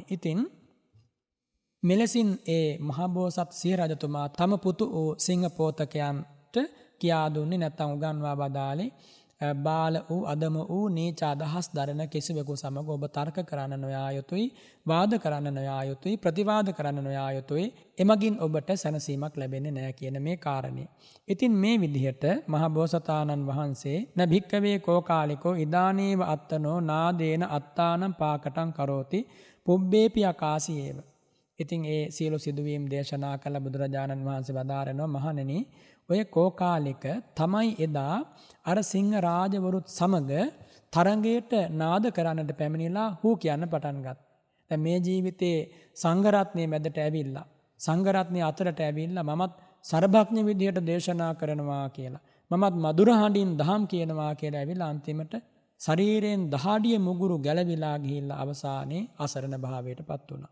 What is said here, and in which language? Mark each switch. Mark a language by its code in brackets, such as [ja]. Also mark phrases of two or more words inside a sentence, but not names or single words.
[si] ඉතින් මෙලෙසින් ඒ මහබෝසත් සියරජතුමා තම පුතු වූ සිංහ පෝතකයන්ට කියා දුන්නේ නැත්නම් උගන්වා වදාළේ බාල වූ අදම වූ නීච අදහස් දරන කිසිවෙකු සමග ඔබ තර්ක කරන්න නොයා යුතුයි, වාද කරන්න නොයා යුතුයි, ප්‍රතිවාද කරන්න නොයා යුතුයි. එමගින් ඔබට සැනසීමක් ලැබෙන්නේ නැහැ කියන මේ කාරණේ. ඉතින් මේ විදිහට මහබෝසතාණන් වහන්සේ [pi] න භික්කවේ කෝකාලිකෝ ඉදානේව අත්තනෝ නාදේන අත්තානම් පාකටං කරෝති පුබ්බේපි අකාසියේව. [si] ඉතින් ඒ සියලු සිදුවීම් දේශනා කළ බුදුරජාණන් වහන්සේ වදාරනවා මහණෙනි, ඔය කෝකාලික තමයි එදා අර සිංහ රාජවරුත් සමග තරඟයට නාද කරන්නට පැමිණිලා හූ කියන්න පටන් ගත්තා. දැන් මේ ජීවිතේ සංඝරත්නයේ මැදට ඇවිල්ලා, සංඝරත්නයේ අතරට ඇවිල්ලා මමත් සර්වඥ විදියට දේශනා කරනවා කියලා, මමත් මధుර හඬින් දහම් කියනවා කියලා ඇවිල්ලා අන්තිමට ශරීරයෙන් දහඩිය මුගුරු ගැලවිලා ගිහිල්ලා අවසානයේ අසරණ භාවයටපත් වුණා.